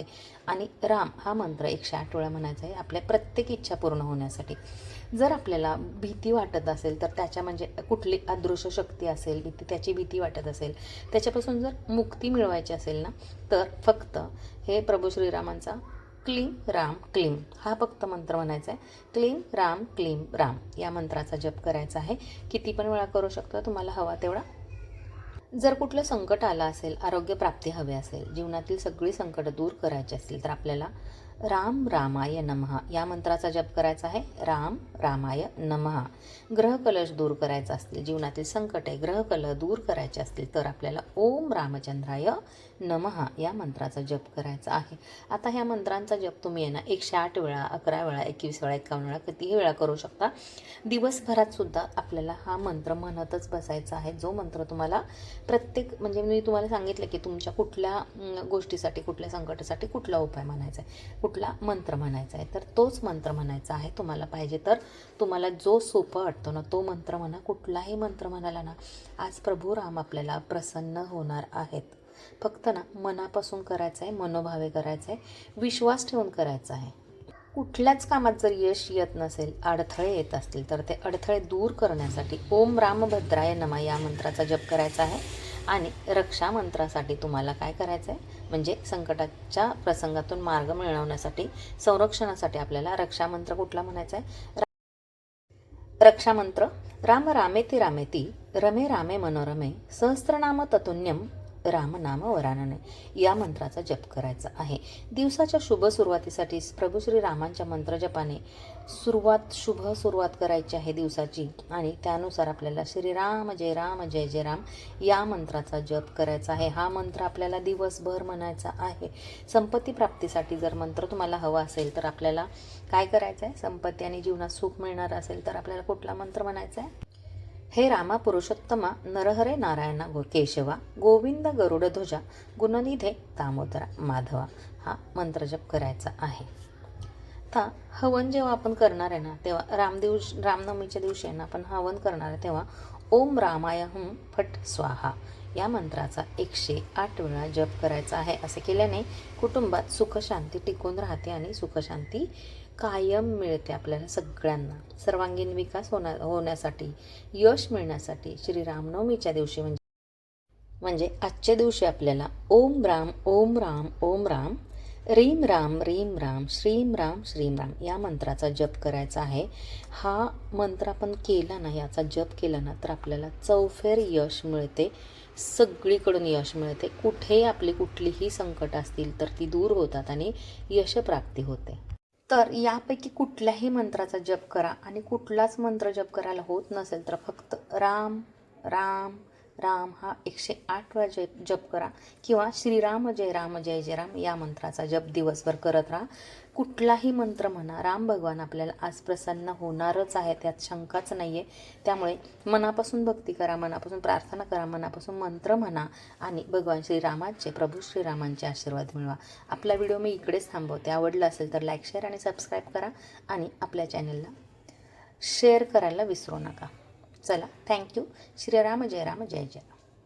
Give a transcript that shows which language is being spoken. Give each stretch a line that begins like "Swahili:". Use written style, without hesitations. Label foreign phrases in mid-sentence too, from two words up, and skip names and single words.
Marathi: आणि राम हा मंत्र 108 वेळा म्हणायचा आहे आपल्या प्रत्येक इच्छा पूर्ण होण्यासाठी. जर आपल्याला भीती वाटत असेल तर त्याच्या म्हणजे कुठली अदृश्य शक्ती असेल, त्याची भीती वाटत असेल, त्याच्यापासून जर मुक्ती मिळवायची असेल ना, तर फक्त हे प्रभू श्रीरामांचा
Sanskrit: क्लीम राम क्लीम
Marathi: हा फक्त मंत्र म्हणायचा आहे.
Sanskrit: क्लीम राम क्लीम राम
Marathi: या मंत्राचा जप करायचा आहे. किती पण वेळा करू शकता तुम्हाला हवा तेवढा. जर कुठलं संकट आलं असेल, आरोग्य प्राप्ती हवी असेल, जीवनातील सगळी संकट दूर करायची असतील तर आपल्याला
Sanskrit: राम रामाय नमः
Marathi: या मंत्राचा जप करायचा आहे.
Sanskrit: राम रामाय नमः.
Marathi: ग्रहकलश दूर करायचा असतील, जीवनातील संकटे ग्रहकलह दूर करायचे असतील तर आपल्याला
Sanskrit: ओम रामचंद्राय नमः
Marathi: या मंत्राचा जप करायचा आहे. आता ह्या मंत्रांचा जप तुम्ही आहे ना 108 वेळा, 11 वेळा, 21 वेळा, 51 वेळा कितीही वेळा करू शकता. दिवसभरात सुद्धा आपल्याला हा मंत्र म्हणतच बसायचा आहे. जो मंत्र तुम्हाला प्रत्येक म्हणजे मी तुम्हाला सांगितलं की तुमच्या कुठल्या गोष्टीसाठी, कुठल्या संकटासाठी कुठला उपाय म्हणायचा आहे, कुठला मंत्र म्हणायचा आहे, तर तोच मंत्र म्हणायचा आहे. तुम्हाला पाहिजे तर तुम्हाला जो सोपा वाटतो ना तो मंत्र म्हणा. कुठलाही मंत्र म्हणाला ना, आज प्रभू राम आपल्याला प्रसन्न होणार आहेत. फक्त ना मनापासून करायचं आहे, मनोभावे करायचं आहे, विश्वास ठेवून करायचा आहे. कुठल्याच कामात जर यश येत नसेल, अडथळे येत असतील तर ते अडथळे दूर करण्यासाठी
Sanskrit: ओम रामभद्राय नमः
Marathi: या मंत्राचा जप करायचा आहे. आणि रक्षा मंत्रासाठी तुम्हाला काय करायचं आहे, म्हणजे संकटाच्या प्रसंगातून मार्ग मिळवण्यासाठी, संरक्षणासाठी आपल्याला रक्षामंत्र कुठला म्हणायचा आहे. रक्षामंत्र
Sanskrit: राम रामेति रामेति रमे रामे मनोरमे सहस्त्रनाम ततुन्यम रामनाम वरानने
Marathi: या मंत्राचा जप करायचा आहे. दिवसाच्या शुभ सुरुवातीसाठी प्रभू श्री रामांच्या मंत्रजपाने शुभ सुरुवात करायची आहे दिवसाची. आणि त्यानुसार आपल्याला
Sanskrit: श्रीराम जय राम जय जय राम
Marathi: या मंत्राचा जप करायचा आहे. हा मंत्र आपल्याला दिवसभर म्हणायचा आहे. संपत्ती प्राप्तीसाठी जर मंत्र तुम्हाला हवा असेल तर आपल्याला काय करायचं आहे, संपत्ती आणि जीवनात सुख मिळणार असेल तर आपल्याला कुठला मंत्र म्हणायचा आहे.
Sanskrit: हे रामा पुरुषोत्तमा नरहरे नारायणा केशवा गोविंद गरुडध्वजा गुणनिधे दामोदरा माधवा
Marathi: हा मंत्रजप करायचा आहे. आता हवन जेव्हा आपण करणार आहे ना तेव्हा रामनवमीच्या दिवशी आहे ना आपण हवन करणार आहे तेव्हा
Sanskrit: ओम रामाय हुम फट स्वाहा
Marathi: या मंत्राचा 108 वेळा जप करायचा आहे. असे केल्याने कुटुंबात सुखशांती टिकून राहते आणि सुखशांती कायम मिळते आपल्याला सगळ्यांना. सर्वांगीण विकास होण्यासाठी, यश मिळण्यासाठी श्री रामनवमीच्या दिवशी म्हणजे आजच्या दिवशी आपल्याला
Sanskrit: ओम राम ओम राम ओम राम रीम राम रीम राम श्रीम राम श्रीम राम
Marathi: या मंत्राचा जप करायचा आहे. हा मंत्र आपण केला ना, याचा जप केला ना तर आपल्याला चौफेर यश मिळते, सगळीकडून यश मिळते. कुठेही आपली कुठलीही संकट असतील तर ती दूर होतात आणि यशप्राप्ती होते. तर यापैकी कुठल्याही मंत्राचा जप करा आणि कुठलाच मंत्र जप करायला होत नसेल तर फक्त
Sanskrit: राम राम राम
Marathi: हा 108 वेळा जप करा किंवा
Sanskrit: श्रीराम जय राम जय जय राम
Marathi: या मंत्राचा जप दिवसभर करत राहा. कुठलाही मंत्र म्हणा, राम भगवान आपल्याला आज प्रसन्न होणारच आहे, त्यात शंकाच नाही आहे. त्यामुळे मनापासून भक्ती करा, मनापासून प्रार्थना करा, मनापासून मंत्र म्हणा आणि भगवान श्रीरामांचे, प्रभू श्रीरामांचे आशीर्वाद मिळवा. आपला व्हिडिओ मी इकडेच थांबवते. आवडला असेल तर लाईक, शेअर आणि सबस्क्राईब करा आणि आपल्या चॅनलला शेअर करायला विसरू नका. चला, थँक्यू.
Sanskrit: श्रीराम जय राम, जय जय राम.